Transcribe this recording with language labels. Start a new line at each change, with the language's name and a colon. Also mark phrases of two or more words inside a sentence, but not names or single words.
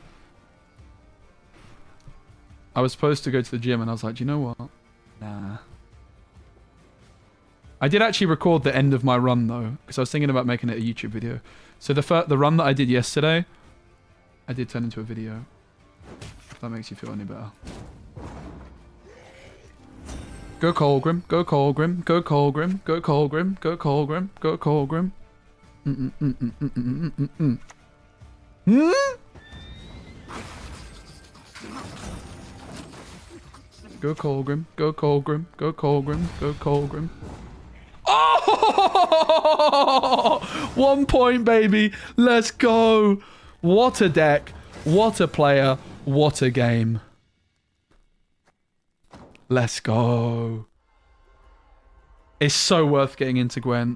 English: I was supposed to go to the gym and I was like, do you know what? Nah. I did actually record the end of my run though, because I was thinking about making it a YouTube video. So the run that I did yesterday, I did turn into a video. If that makes you feel any better. Go Colgrim, go Colgrim, go Colgrim, go Colgrim, go Colgrim, go Colgrim. Go Colgrim, go Colgrim, go Colgrim, go Colgrim. Oh! 1 point, baby. Let's go. What a deck. What a player. What a game. Let's go. It's so worth getting into Gwent.